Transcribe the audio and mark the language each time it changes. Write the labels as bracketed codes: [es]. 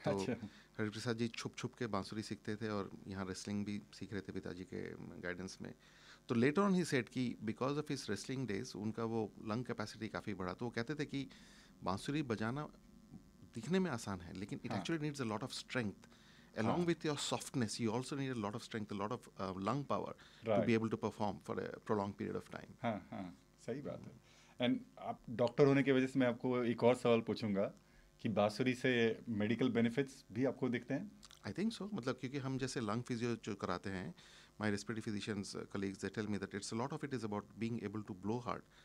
[hi] तो हरिप्रसाद जी छुप छुप के बांसुरी सीखते थे और यहाँ रेसलिंग भी सीख रहे थे पिताजी के गाइडेंस में. तो [en] later on ही said कि because of his wrestling days [hi] उनका वो लंग कैपेसिटी काफ़ी बढ़ा. तो वो कहते थे कि बांसुरी बजाना दिखने में आसान है, लेकिन [en] It actually needs a lot of strength. Along with your softness, you also need a lot of strength, a lot of lung power to be able to perform for a prolonged period of time. [hi] हाँ, सही बात है. And आप doctor होने की वजह से मैं आपको एक और सवाल पूछूंगा कि बांसुरी से मेडिकल बेनिफिट्स भी आपको दिखते हैं? [en] I think so. [hi] मतलब क्योंकि हम जैसे लंग फिजियो जो कराते हैं, [en] My respiratory physicians colleagues, they tell me that it's a lot of it is about being able to blow hard.